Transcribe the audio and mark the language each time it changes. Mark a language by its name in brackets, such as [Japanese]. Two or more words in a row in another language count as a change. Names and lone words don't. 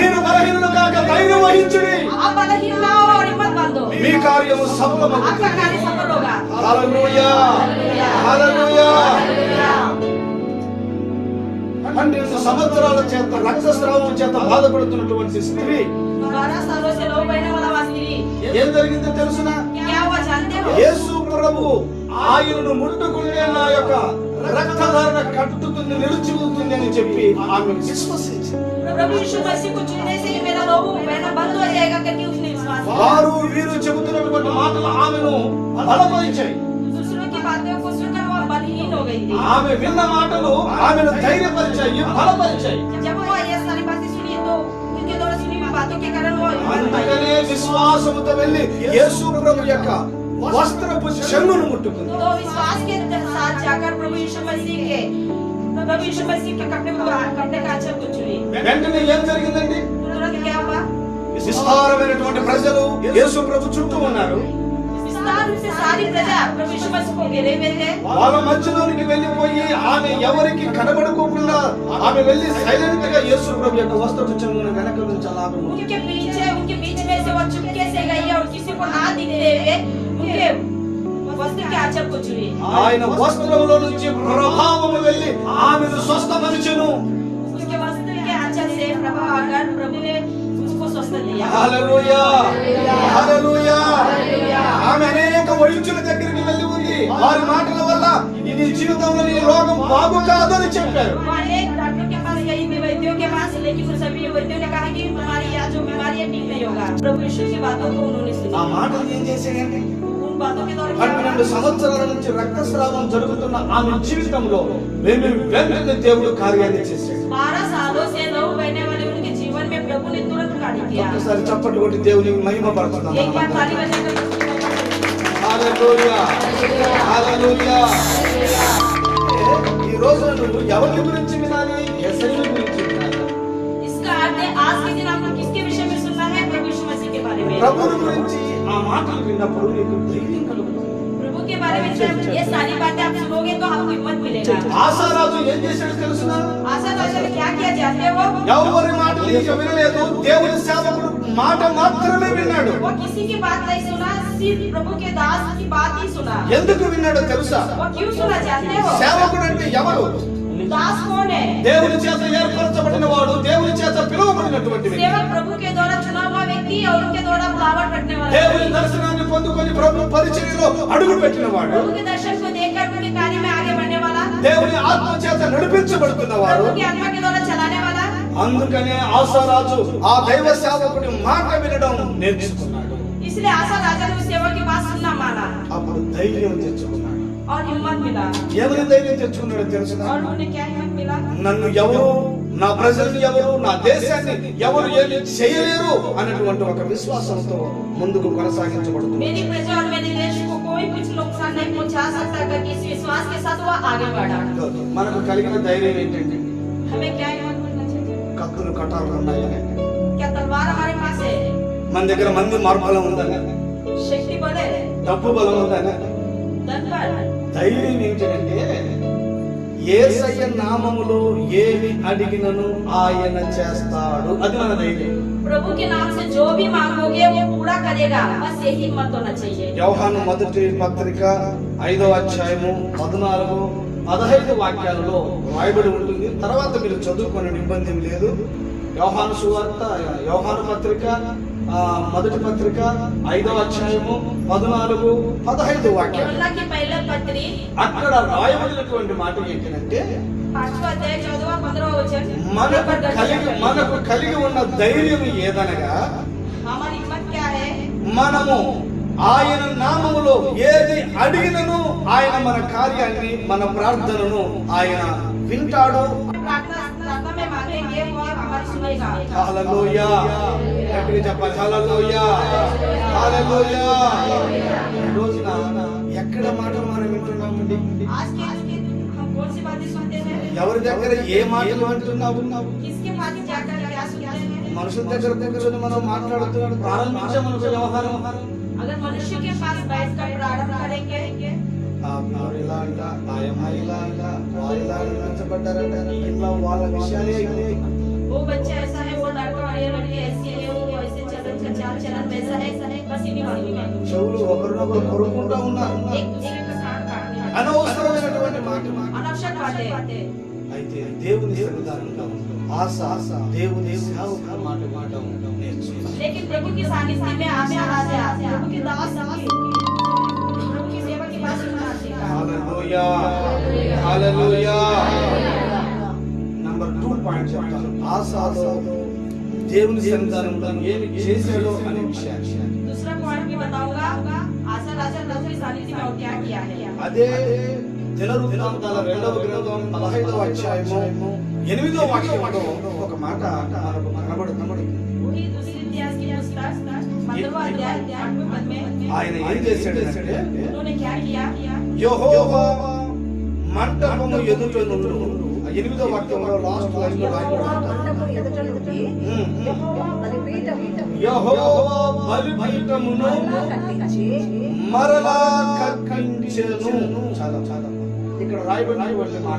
[Telugu] మీరు బలహీనులు కాక ధైర్యం వహించుడి. [Hindi] आप बलहीन ना हो और हिम्मत बांधो, [Telugu] మీ కార్యము సఫలమవుతుంది. [Hindi] आपका कार्य सफल होगा। [Telugu] హల్లెలూయా, హల్లెలూయా. 12 సంవత్సరాల చేత రక్తస్రావం చేత బాధపడుతున్నటువంటి స్త్రీ [Hindi] 12 सालों से लो बहने वाला वास्त्री [Telugu] ఏం జరిగిందో తెలుసునా? [Hindi] क्या हुआ जानते हो? [Telugu] యేసు ప్రభు ఆయనను ముట్టుకుంటే నా యొక్క రక్తధారణ కట్టుతుంది, నిలిచిపోతుంది అని చెప్పి ఆమె విశ్వసించింది. [Hindi] प्रभु यीशु मसीह को छूने से ही मेरा लोहू बहना बंद हो जाएगा करके उसने विश्वास किया। [Telugu] వారు వీరు చెబుతున్నటువంటి మాటలు ఆమెను బలపరిచాయి. [Hindi] दूसरों की बातों को सुनकर वो बलहीन हो गई थी। [Telugu] ఆమె విన్న మాటలు ఆమెను ధైర్యపరిచాయి, బలపరిచాయి. [Hindi] जब वो ये सारी बातें सुनी तो उनके द्वारा सुनी हुई बातों के कारण वो हिम्मत पाई। [Telugu] అందుకనే విశ్వాసముతో వెళ్ళి యేసు ప్రభు యొక్క వస్త్రపు చెంగును ముట్టుకుంది. [Hindi] तो विश्वास के साथ जाकर प्रभु यीशु मसीह के कपड़े का आंचल को छुई। [Telugu] వెంటనే ఏం జరిగిందండి? [Hindi] तुरंत क्या हुआ? [Telugu] విస్తారమైనటువంటి ప్రజలు యేసు ప్రభు చుట్టూ ఉన్నారు. [Hindi] विस्तार से सारी प्रजा प्रभु यीशु मसीह को घेरे हुए थे। [Telugu] వాళ్ళ మధ్యలోనికి వెళ్ళిపోయి ఆమె ఎవరికి కనబడుకోకుండా ఆమె వెళ్ళి సైలెంట్ గా యేసు ప్రభు యొక్క వస్త్రపు చెంగును వెనక నుంచి అలా [Hindi] उनके बीच में से वो चुपके से गई और किसी को ना दिखते हुए उनके वस्त्र के आंचल को छुई। [Telugu] ఆయన వస్త్రములో నుంచి ప్రభావము వెళ్ళి ఆమెను స్వస్థపరిచెను. [Hindi] उसके वस्त्र के आंचल से प्रभाव आकर प्रभु ने उसको स्वस्थ दिया। [Telugu] హల్లెలూయా, హల్లెలూయా. ఆమె అనేక వైద్యుల దగ్గరికి వెళ్ళి ఉంది. వారి మాటల వల్ల నీ జీవితంలో నీ రోగం బాగు కాదని చెప్పారు. [Hindi] वो अनेक डॉक्टर के पास गई थी, वैद्यों के पास, लेकिन उन सभी वैद्यों ने कहा कि तुम्हारी जो बीमारी है ठीक नहीं होगा। प्रभु यीशु की बातों को उन्होंने [Telugu] ఆ [Hindi] सुना। [Telugu] మాటలు ఏం చేశాయంటే [Hindi] उन बातों के द्वारा क्या हुआ? [Telugu] 12 సంవత్సరాల నుంచి రక్తస్రావం జరుగుతున్న ఆమె జీవితంలో వెంటనే దేవుడు కార్యాన్ని చేశాడు. [Hindi] 12 सालों से लहू बहने वाले उनके जीवन में प्रभु ने तुरंत साड़ी किया। [Telugu] ఒక్కసారి చప్పట్లు కొట్టి దేవునికి మహిమ పరచుదాం. [Hindi] एक बार ताली बजाकर उसकी महिमा करें। [Telugu] హల్లెలూయా హల్లెలూయా. ఈ రోజు నువ్వు ఎవరి గురించి వినాలి? యేసయ్య గురించి వినాలి. [Hindi] इसका अर्थ है आज के दिन आपको किसके विषय में सुनना है? प्रभु यीशु मसीह के बारे में। [Telugu] ప్రభువు గురించి ఆ మాటలు విన్నప్పుడు నీకు ధైర్యం కలుగుతుంది. [Hindi] प्रभु के बारे में जब ये सारी बातें आप सुनोगे तो आपको हिम्मत मिलेगा। [Telugu] ఆసారాజు ఏం చేశాడు తెలుసునా? [Hindi] आशा राजा ने क्या किया जानते हो? [Telugu] ఎవరి మాటలు ఇక వినలేదు, దేవుని సేవకుడు మాట మాత్రమే విన్నాడు. [Hindi] वो किसी की बात नहीं सुना, सिर्फ प्रभु के दास की बात ही सुना। [Telugu] ఎందుకు విన్నాడో తెలుసా? [Hindi] वो क्यों सुना जानते हो? [Telugu] సేవకుడు అంటే ఎవరు? [Hindi] दास कौन है? [Telugu] దేవుని చేత ఏర్పరచబడిన వాడు, దేవుని చేత పిలువబడినటువంటి వ్యక్తి. [Hindi] सेवक प्रभु के द्वारा चुना हुआ व्यक्ति और उनके द्वारा बुलावट रखने वाला। [Telugu] దేవుని దర్శనాన్ని పొందుకొని ప్రభు పరిచర్యలో అడుగు పెట్టినవాడు, [Hindi] प्रभु के दर्शन को देखकर उनके कार्य में आगे बढ़ने वाला, [Telugu] దేవుని ఆత్మ చేత నడిపించబడుతున్నవాడు. [Hindi] प्रभु की आत्मा के द्वारा चलाने वाला। [Telugu] అందుకనే ఆసారాజు ఆ దైవ సేవకుడి మాట వినడం నేర్చుకున్నాడు. [Hindi] इसलिए आशा राजा ने उस सेवक की बात सुनना माना [Telugu] అప్పుడు ధైర్యం తెచ్చుకున్నాడు. [Hindi] और हिम्मत मिला। [Telugu] ఏమని ధైర్యం తెచ్చుకున్నాడో తెలుసునా? [Hindi] और उन्हें क्या हिम्मत मिला? [Telugu] నన్ను ఎవరు, నా ప్రజల్ని ఎవరు, నా దేశాన్ని ఎవరు ఏమి చేయలేరు అన్నటువంటి ఒక విశ్వాసంతో ముందుకు కొనసాగించబడుతుంది. [Hindi] मेरी प्रजा और मेरे देश को कोई कुछ नुकसान नहीं पहुंचा सकता करके इस विश्वास के साथ वो आगे बढ़ा। [Telugu] మనకు కలిగిన ధైర్యం ఏంటంటే [Hindi] हमें क्या हिम्मत मिलना चाहिए? [Telugu] కత్తులు కటాలు ఉన్నాయని, [Hindi] क्या तलवार हमारे पास है? [Telugu] మన దగ్గర మంది మార్బలం ఉందని, [Hindi] शक्ति बल है? [Telugu] డబ్బు బలం ఉందని. [Hindi] धन बल? [Telugu] ధైర్యం ఏంటంటే యేసయ్య నామములో ఏమి అడిగినను ఆయన చేస్తాడు. అది మన ధైర్యం. [Hindi] प्रभु के नाम से जो भी मांगोगे वो पूरा करेगा, बस यही हिम्मत होना चाहिए। [Telugu] యోహాను మొదటి పత్రిక 5వ అధ్యాయము 14-15 వాక్యాలలో రాయబడి ఉంటుంది. తర్వాత మీరు చదువుకొని ఇబ్బంది లేదు. యోహాను సువార్త, యోహాను పత్రిక మొదటి పత్రిక 5వ అధ్యాయము 14-15 వాక్యాలు. [Hindi] యోహన్నా की पहले पत्री [Telugu] అక్కడ రాయబడినటువంటి మాట ఏంటంటే [Hindi] 5वां अध्याय 14-15 वचन। [Telugu] మనకు కలిగి ఉన్న ధైర్యం ఏదనగా [Hindi] हमारी हिम्मत क्या है? [Telugu] మనము ఆయన నామములో ఏది అడిగినను ఆయన మన కార్యాన్ని, మన ప్రార్థనను ఆయన వింటాడు. [Hindi] प्रार्थना में मांगेंगे वो हमारी सुनेगा। [Telugu] హల్లెలూయా. గట్టిగా చెప్పాలి హల్లెలూయా హల్లెలూయా. ఈ రోజున ఎక్కడ మాటలు మనం వింటున్నామండి? [Hindi] आज के दिन हम कौन सी बातें सुनते हैं? [Telugu] ఎవరి దగ్గర ఏ మాటలు వింటున్నావు? [Hindi] किसके पास जाकर क्या सुनते हैं? [Telugu] మనుషుల దగ్గర కూర్చొని మనం మాట్లాడుతున్నాడు ప్రారంభించామనుకో వ్యవహారం. [Hindi] अगर मनुष्य के पास बैठकर प्रारंभ करेंगे, [Telugu] ఆ పిల్లలు ఇలా అంట, ఆ అమ్మాయి ఇలా అంట, వాళ్ళు ఇలా అనిపించబడ్డారంట, ఇంట్లో వాళ్ళ విషయాలే అయిపోయి. [Hindi] वो बच्चा ऐसा है, वो लड़का और ये लड़की ऐसी है, वो ऐसे चलन का चाल चलन वैसा है, बस इन्हीं बातों में [Telugu] చెవులు ఒకరినొకరు కొరుకుంటా ఉన్నారు. [Hindi] एक दूसरे का कान काटने लगे। [Telugu] అనవసరమైనటువంటి మాట. [Hindi] अनावश्यक बातें। [Telugu] అయితే దేవుని సన్నిధానంలో ఆశ దేవుని సేవకుల మాట నేర్చుకోవాలి. [Hindi] लेकिन प्रभु की सानिध्य में आशा राजा प्रभु के दास प्रभु की सेवा की बात सुनना सीखा। [Telugu] హల్లెలూయా హల్లెలూయా. నంబర్ 2 పాయింట్ చెప్తాను. ఆశలో దేవుని సన్నిధానంలో ఏమి చేశాడో అనే విషయాన్ని. [Hindi] दूसरा पॉइंट भी बताऊंगा, आशा राजा प्रभु की सानिध्य में और क्या किया है। [Telugu] అదే దినవృత్తాంతాల 2వ గ్రంథం 15వ అధ్యాయము 8వ వాక్యంలో ఒక మాట మనకు కనబడుతుంది. [Hindi] वही दूसरी इतिहास की पुस्तक 15वां अध्याय 8वें पद में [Telugu] ఆయన ఏం చేశాడంటే [Hindi] उन्होंने क्या किया? [Telugu] యెహోవా మంటపము ఎదుట నుండి 8వ వాక్యంలో [English] last line [Telugu] లో రాయబడింది. మంటపం ఎదుట నుండి యెహోవా బలిపీఠమును కట్టించి మరలా కట్టించెను. చాలా చాలా ఇక్కడ రాయబడినటువంటి మాట